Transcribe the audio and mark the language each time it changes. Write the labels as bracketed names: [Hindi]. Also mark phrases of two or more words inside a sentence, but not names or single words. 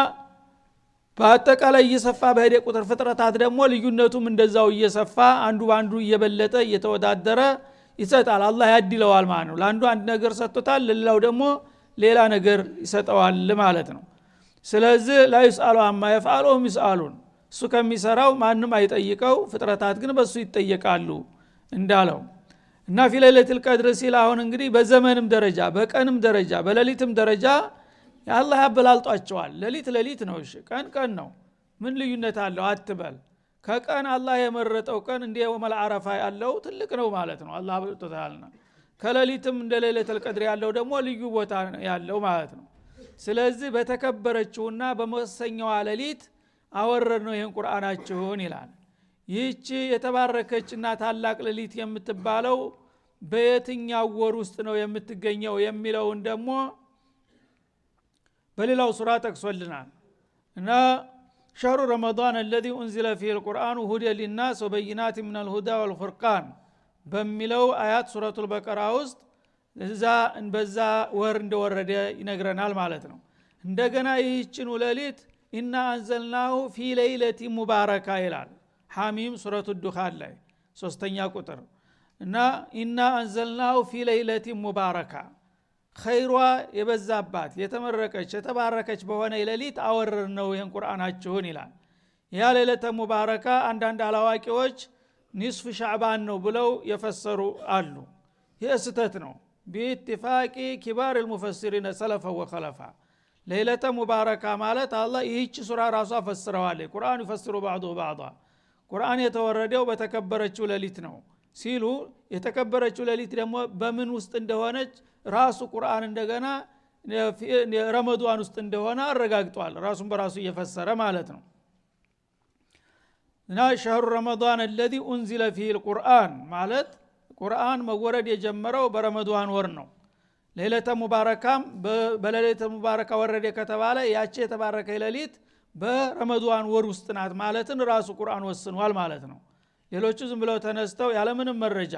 [Amharic] በአጠቃላይ እየሰፋ በሄደ ቁጥር ፍጥረታት ደግሞ ልዩነቱም እንደዛው እየሰፋ አንዱ ባንዱ እየበለጠ እየተወዳደረ ይሰጣል። አላህ ያድለዋል ማለት ነው። ለአንዱ አንድ ነገር ሰጥቶታል፣ ለሌላው ደግሞ ሌላ ነገር ይሰጠዋል ማለት ነው። ስለዚህ [Arabic] لا يسأل عما يفعل وهم يسألون፣ [Amharic] እሱ ከሚሰራው ማንም አይጠይቀው፣ ፍጥረታት ግን በሱ ይጠየቃሉ እንዳለው እና [Arabic] في ليلة القدر [Amharic] ሲል አሁን እንግዲህ በዘመንም ደረጃ በቀንም ደረጃ በሌሊትም ደረጃ ያላህ ያበላልጧቸዋል። ሌሊት ነው፣ እሺ ቀን ነው፣ ምን ልዩነት አለው አትበል። ከቀን አላህ የመረጠው ቀን እንደ [Arabic] يوم عرفة [Amharic] ያለው ትልቅ ነው ማለት ነው። አላህ አብልጦታልና ከሌሊትም እንደ [Arabic] ليلة القدر [Amharic] ያለው ደግሞ ልዩ ቦታ ያለው ማለት ነው። ስለዚህ በተከበረችውና በመወሰኛዋ ሌሊት አወረድነው ይሄን ቁርአናችሁን ይላል። ይህች የተባረከችና ታላቅ ሌሊት የምትባለው በየትኛው ወር ውስጥ ነው የምትገኘው የሚለውን ደግሞ በሌላው ሱራ ጠቅሶልናል። እና [Arabic] شهر رمضان الذي انزل فيه القرآن هدى للناس وبينات من الهدى والفرقان [Amharic] በሚለው አያት ሱረቱል በቀራ ውስጥ በዛ ወር እንደወረደ ይነግረናል ማለት ነው። እንደገና ይህችን ሌሊት [Arabic] إنا أنزلناه في ليلة مباركة [Amharic] ይላል ሐሚም ሱረቱ ዱኻን ላይ 3ኛ ቁጥር። እና [Arabic] إنا أنزلناه في ليلة مباركة [Amharic] ኸይሯ የበዛባት የተመረቀች የተባረከች በሆነ ሌሊት አወረድነው ይሄን ቁርአናችሁን ይላል። ያ [Arabic] ليلة مباركة [Amharic] አንዳንድ አላዋቂዎች [Arabic] نصف شعبان [Amharic] ነው ብለው የፈሰሩ አሉ። ይህ ስህተት ነው። [Arabic] باتفاق كبار المفسرين سلفا وخلفا ليلة مباركة [Amharic] ማለት አላህ ይህች ሱራ ራሷ ፈስረዋል። ቁርአን ይፈስሩ [Arabic] بعضه بعضا [Amharic] ቁርአን የተወረደው በተከበረችው ሌሊት ነው ሲሉ የተከበረችው ሌሊት ደግሞ በምን ውስጥ እንደሆነች ራሱ ቁርአን እንደገና ረመዳን ውስጥ እንደሆነ አረጋግጧል ራሱን በራሱ እየፈሰረ ማለት ነው እና [Arabic] شهر رمضان الذي انزل فيه القرآن [Amharic] ማለት ቁርአን መወረድ የጀመረው በረመዳን ወር ነው ሌሊተ ሙባረካም በሌሊተ ሙባረካ ወረደ ከተባለ ያቺ የተባረከ ሌሊት በረመዳን ወር ውስጥ ናት ማለትን ራሱ ቁርአን ወስኗል ማለት ነው ሌሎቹ ዝም ብለው ተነስተው ያለምንም መረጃ